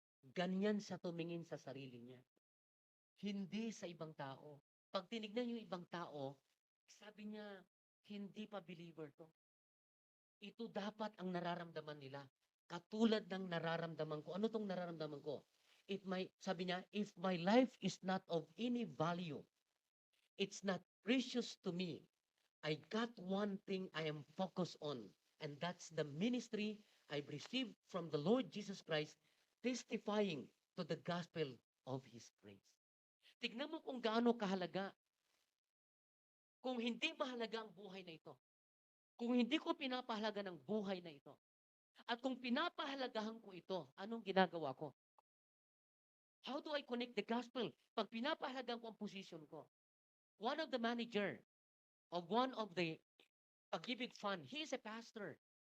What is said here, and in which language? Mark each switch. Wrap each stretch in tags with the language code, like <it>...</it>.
<tl>Ganyan sa tumingin sa sarili niya. Hindi sa ibang tao. Pag tinignan yung ibang tao, sabi niya, hindi pa believer to. Ito dapat ang nararamdaman nila. Katulad ng nararamdaman ko. Ano tong nararamdaman ko? Sabi niya,</tl> <en>if my life is not of any value, it's not precious to me, I got one thing I am focused on, and that's the ministry I've received from the Lord Jesus Christ, testifying to the gospel of His grace.</en> <tl>Tignan mo kung gaano kahalaga. Kung hindi mahalaga ang buhay na ito, kung hindi ko pinapahalaga ng buhay na ito, at kung pinapahalagahan ko ito, anong ginagawa ko?</tl> <en>How do I connect the gospel?</en> <tl>Pag pinapahalagahan ko ang position ko,</tl> <en>one of the manager of one of the pag-ibig fund, he is a pastor.</en>